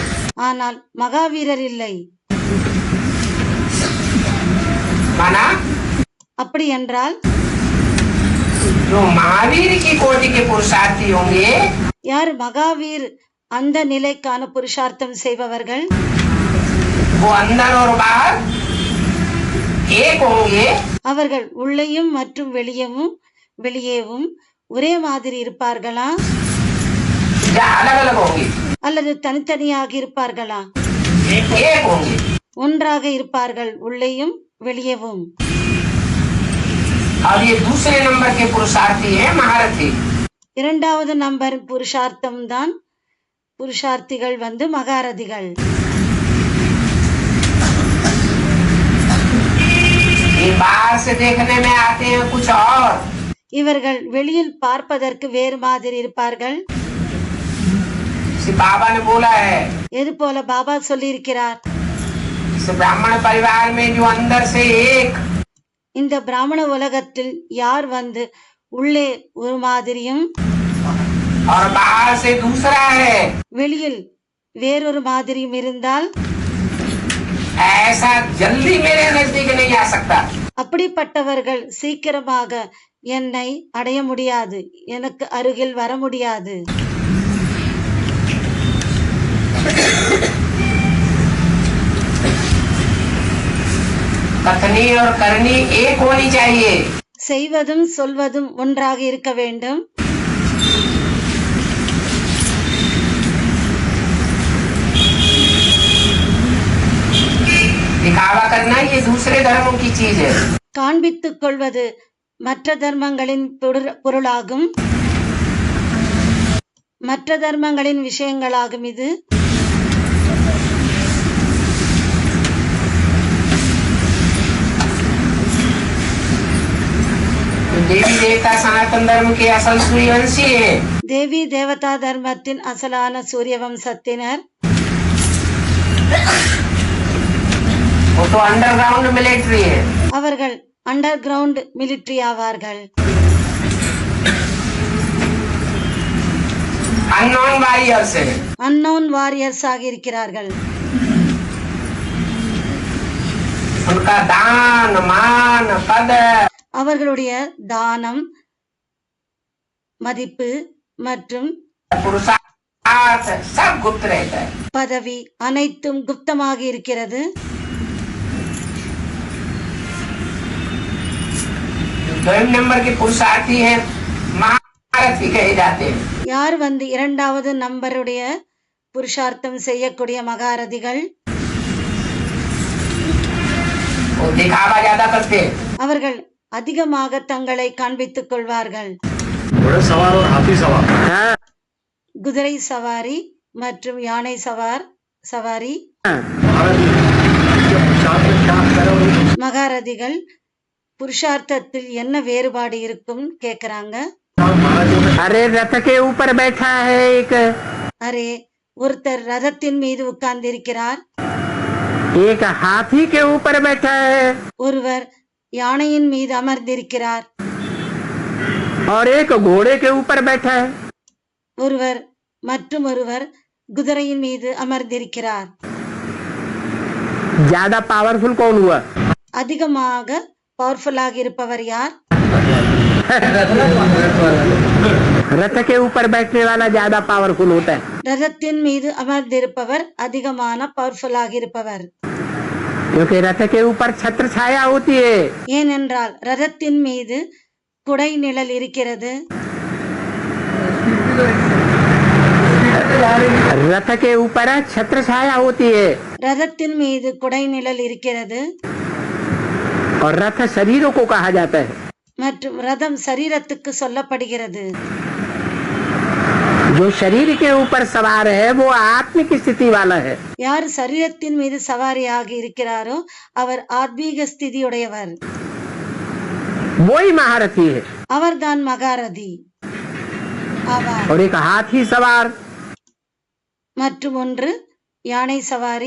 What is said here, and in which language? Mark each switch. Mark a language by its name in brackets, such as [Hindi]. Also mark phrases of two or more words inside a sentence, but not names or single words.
[Tamil] ஆனால் மகாவீரர் இல்லை. [Hindi] माना [Tamil] அப்படி என்றால் [Hindi] जो महावीर की कोटि के पुरुषार्थी होंगे [Tamil] யார் மகாவீர் அந்த நிலைக்கான புருஷார்த்தம் செய்பவர்கள் [Hindi] वो अंदर और बाहर एक होंगे। [Tamil] அவர்கள் உள்ளேயும் மற்றும் வெளியேவும் ஒரே மாதிரி இருப்பார்களா [Hindi] या अलग अलग होंगे? [Tamil] அல்லது தனித்தனியாக இருப்பார்களா? [Hindi] एक होंगे। [Tamil] ஒன்றாக இருப்பார்கள், உள்ளேயும் வெளியேவும். [Hindi] और ये दूसरे नंबर के पुरुषार्थी हैं महारथी। [Tamil] இரண்டாவது நம்பர் புருஷார்த்தம் தான். புருஷார்த்திகள் மகாரதிகள். [Hindi] ये बाहर से देखने में आते हैं कुछ और, [Tamil] இவர்கள் வெளியில் பார்ப்பதற்கு வேறு மாதிரி இருப்பார்கள். [Hindi] जैसे बाबा ने बोला है, [Tamil] எது போல பாபா சொல்லி இருக்கிறார், [Hindi] इस ब्राह्मण परिवार में जो अंदर से एक [Tamil] இந்த பிராமண உலகத்தில் யார் உள்ளே ஒரு மாதிரியும் [Hindi] और बाहर से दूसरा है, [Tamil] வெளியில் வேறொரு மாதிரியும் இருந்தால் [Hindi] ऐसा जल्दी मेरे नजदीक नहीं आ सकता. [Tamil] அப்படிப்பட்டவர்கள் சீக்கிரமாக என்னை அடைய முடியாது, எனக்கு அருகில் வர முடியாது. [Hindi] कथनी और करनी एक होनी चाहिए. [Tamil] செய்வதும் சொல்வதும் ஒன்றாக இருக்க வேண்டும். [Hindi] दिखावा करना ये दूसरे धर्मों की चीज है. [Tamil] காண்பித்துக் கொள்வது மற்ற தர்மங்களின் பொருளாகும், மற்ற தர்மங்களின் விஷயங்களாகும். இது [Hindi] देवी देवता सनातन धर्म के असल सूर्यवंशी है. [Tamil] தேவி தேவதா தர்மத்தின் அசலான சூரிய வம்சத்தினர். [Hindi] वो तो [English] underground military [Hindi] है. [Tamil] அவர்கள் [English] under ground military [Tamil] ஆவார்கள். [English] unknown warriors [Hindi] है. [English] unknown warriors [Tamil] ஆக இருக்கிறார்கள். [Hindi] उनका दान मान पद [Tamil] அவர்களுடைய தானம், மதிப்பு மற்றும் [Hindi] पुरुषार्थ सब गुप्त रहता है. [Tamil] பதவி அனைத்தும் குப்தமாக இருக்கிறது. [Hindi] दो नंबर के पुरुषार्थी है महारथी कहे जाते हैं. [Tamil] யார் இரண்டாவது நம்பருடைய புருஷார்த்தம் செய்யக்கூடிய மகாரதிகள், [Hindi] वो दिखावा ज्यादा करते हैं. [Tamil] அவர்கள் அதிகமாக தங்களை காண்பித்துக் கொள்வார்கள். குதிரை சவாரி மற்றும் யானை சவாரி. மகாரதிகள் புருஷார்த்தத்தில் என்ன வேறுபாடு இருக்கும் கேக்குறாங்க. [Hindi] अरे रथ के ऊपर बैठा है एक, [Tamil] அரே ஒருத்தர் ரதத்தின் மீது உட்கார்ந்து இருக்கிறார், [Hindi] एक हाथी के ऊपर बैठा है [Tamil] ஒருவர் யானையின் மீது அமர்ந்திருக்கிறார், [Hindi] और एक घोड़े के ऊपर बैठा है. [Tamil] ஒருவர் மற்றும் ஒருவர் குதிரையின் மீது அமர்ந்திருக்கிறார். [Hindi] ज्यादा पावरफुल कौन हुआ? [Tamil] அதிகமாக பவர்ஃபுல்லாக இருப்பவர் யார்? [Hindi] रथ के ऊपर बैठने वाला ज्यादा पावरफुल होता है. [Tamil] ரதத்தின் மீது அமர்ந்திருப்பவர் அதிகமான பவர்ஃபுல்லாக இருப்பவர். [Hindi] क्योंकि रथ के ऊपर छत्र छाया होती है. [Tamil] ஏனென்றால் ரதத்தின் மீது குடை நிழல் இருக்கிறது. [Hindi] रथ के ऊपर छत्र छाया होती है [Tamil] ரதத்தின் மீது குடை நிழல் இருக்கிறது. [Hindi] और रथ शरीरों को कहा जाता है. [Tamil] மற்றும் ரதம் சரீரத்துக்கு சொல்லப்படுகிறது. [Hindi] जो शरीर के ऊपर सवार है वो आत्मिक स्थिति वाला है. [Tamil] யார் சரீரத்தின் மீது சவாரியாக இருக்கிறாரோ அவர் ஆத்மீக ஸ்திதியுடையவர். [Hindi] वही महारथी है. [Tamil] அவர்தான் மகாரதி ஆவார். [Hindi] और एक हाथी सवार, [Tamil] மற்றும் ஒன்று யானை சவாரி.